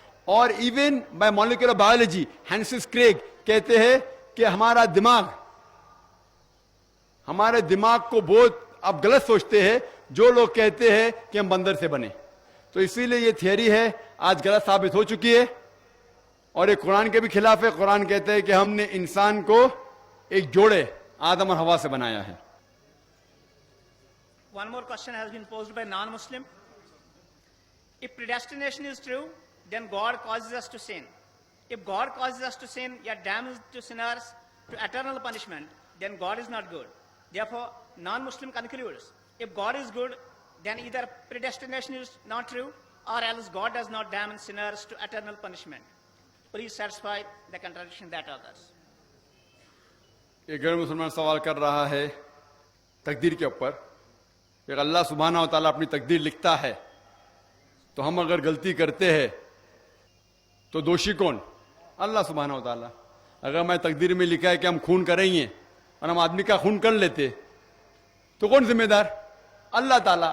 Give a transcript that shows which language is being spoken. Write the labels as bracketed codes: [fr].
[ur] اور even by molecular biology ہینسس Craig کہتے ہیں کہ ہمارے دماغ کو بہت آپ غلط سوچتے ہیں جو لوگ کہتے ہیں کہ ہم بندر سے بنے. تو اسی لیے یہ تھیوری ہے آج غلط ثابت ہو چکی ہے, اور یہ قرآن کے بھی خلاف ہے. قرآن کہتے ہیں کہ ہم نے انسان کو ایک جوڑے آدم اور حوا سے بنایا ہے. [en] One more question has been posed by non-Muslim. If predestination is true, then God causes us to sin. If God causes us to sin, yet damns to sinners to eternal punishment, then God is not good. Therefore, non-Muslim concludes, if God is good, then either predestination is not true, or else God does not damn sinners to eternal punishment. Please satisfy the contradiction that occurs. [ur] ایک غیر مسلمان سوال کر رہا ہے تقدیر کے اوپر کہ اللہ سبحانہ و تعالیٰ اپنی تقدیر لکھتا ہے تو ہم اگر غلطی کرتے ہیں تو دوشی کون؟ اللہ سبحانہ و تعالیٰ. اگر میں تقدیر میں لکھا ہے کہ ہم خون کریں گے اور ہم آدمی کا خون کر لیتے تو کون ذمہ دار؟ اللہ تعالیٰ.